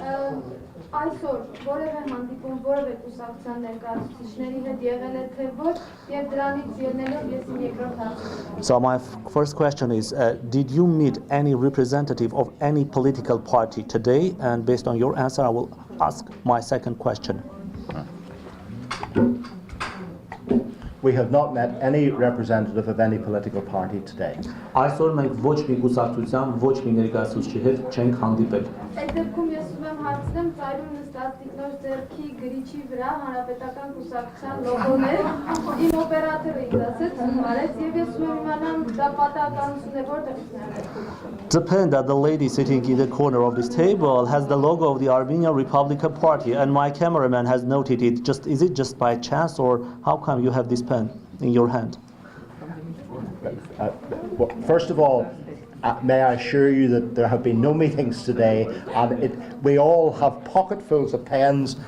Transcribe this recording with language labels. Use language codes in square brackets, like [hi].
[hy] Այսօր որևէ հանդիպում որևէ կուսակցության ներկայացուցիչների հետ եղել է թե ոչ եւ դրանից ելնելով ես իմ երկրորդ հարցը [en] So my first question is did you meet any representative of any political party today and based on your answer I will ask my second question We have not met any representative of any political party today. [hy] Այսօր մենք ոչ մի կուսակցության, ոչ մի ներկայացուցչի հետ չենք հանդիպել։ Այդ դեպքում ես ուզում եմ հարցնեմ ծայրում նստած տիկնոջ ձեռքի գրիչի վրա հանրապետական կուսակցության լոգոներ իմ օպերատորը ինձ ասեց արեց եւ ես ուզում եմ իմանամ դա պատահականություն է որտեղից է [en] Depend that the lady sitting in the corner of this table has the logo of the Armenian Republican Party and my cameraman has noted it. Is it just by chance or how come you have this pen in your hand? Well, first of all, may I assure you that there have been no meetings today and we all have pocketfuls of pens.